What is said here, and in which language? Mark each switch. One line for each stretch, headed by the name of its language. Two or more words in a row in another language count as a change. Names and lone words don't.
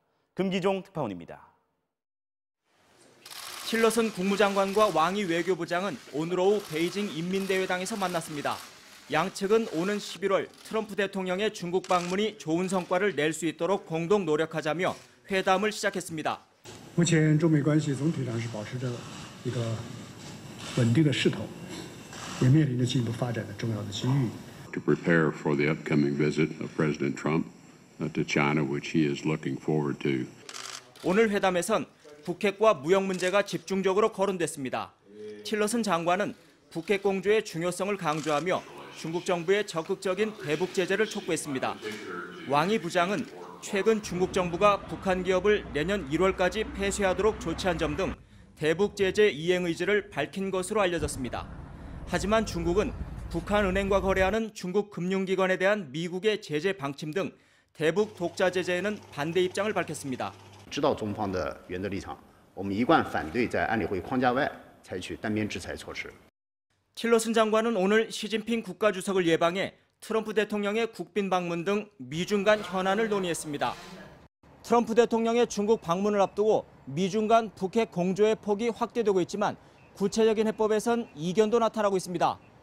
Korean: 금기종 특파원입니다. 틸러슨 국무장관과 왕이 외교부장은 오늘 오후 베이징 인민대회당에서 만났습니다. 양측은 오는 11월 트럼프 대통령의 중국 방문이 좋은 성과를 낼 수 있도록 공동 노력하자며 회담을 시작했습니다.
Chinese: 目前中美关系总体上是保持着一个稳定的势头，也面临着进一步发展的重要的机遇。
English: To prepare for the upcoming visit of President Trump to China, which he is looking forward to.
Korean: 오늘 회담에선 북핵과 무역 문제가 집중적으로 거론됐습니다. 틸러슨 장관은 북핵 공조의 중요성을 강조하며 중국 정부의 적극적인 대북 제재를 촉구했습니다. 왕이 부장은 최근 중국 정부가 북한 기업을 내년 1월까지 폐쇄하도록 조치한 점 등 대북 제재 이행 의지를 밝힌 것으로 알려졌습니다. 하지만 중국은 북한은행과 거래하는 중국 금융기관에 대한 미국의 제재 방침 등 대북 독자 제재에는 반대 입장을 밝혔습니다.
Chinese: 知道中方的原则立场，我们一贯反对在安理会框架外采取单边制裁措施。
Korean: 틸러슨 장관은 오늘 시진핑 국가주석을 예방해 트럼프 대통령의 국빈 방문 등 미중 간 현안을 논의했습니다. 트럼프 대통령의 중국 방문을 앞두고 미중 간 북핵 공조의 폭이 확대되고 있지만 구체적인 해법에선 이견도 나타나고 있습니다.